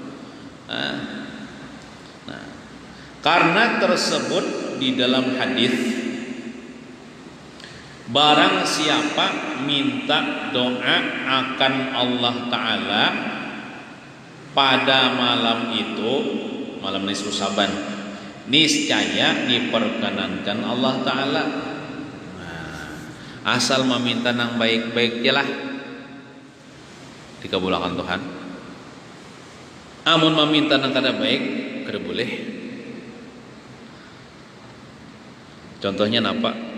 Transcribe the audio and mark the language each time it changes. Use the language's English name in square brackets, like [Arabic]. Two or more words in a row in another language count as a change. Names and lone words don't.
[Indonesian] Karena tersebut di dalam hadis, barang siapa minta doa akan Allah Ta'ala pada malam itu, malam nisfu Sa'ban, niscaya diperkenankan Allah Ta'ala. [Banjar] Asal meminta nang baik-baik jelah dikabulkan Tuhan. Amun meminta nang kada baik kada boleh. Contohnya napa?